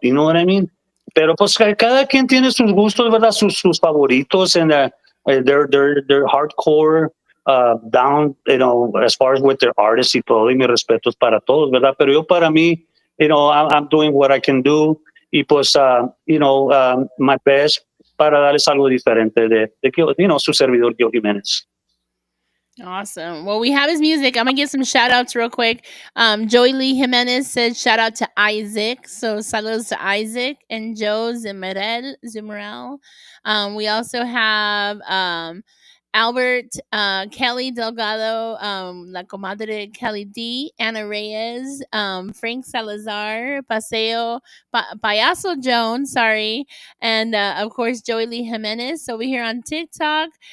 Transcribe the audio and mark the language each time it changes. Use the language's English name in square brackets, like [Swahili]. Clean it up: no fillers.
[English] You know what I mean? [Spanish] Pero pues cada quien tiene sus gustos, verdad, sus favoritos, [English] and they're hardcore down, as far as with their artists [Spanish] y todo. Y mis respetos para todos, verdad. Pero yo para mí, [English] I'm doing what I can do. [Spanish] Y pues, [English] my best [Spanish] para darles algo diferente de su servidor Gill Jimenez. [English] Awesome. Well, we have his music. I'm gonna give some shout outs real quick. Joey Lee Jimenez said shout out to Isaac. So saludos to Isaac and Joe Zimerel. We also have Albert Kelly Delgado, La Comadre Kelly D, Anna Reyes, Frank Salazar, Payaso Jones, sorry, and of course Joey Lee Jimenez over here on TikTok.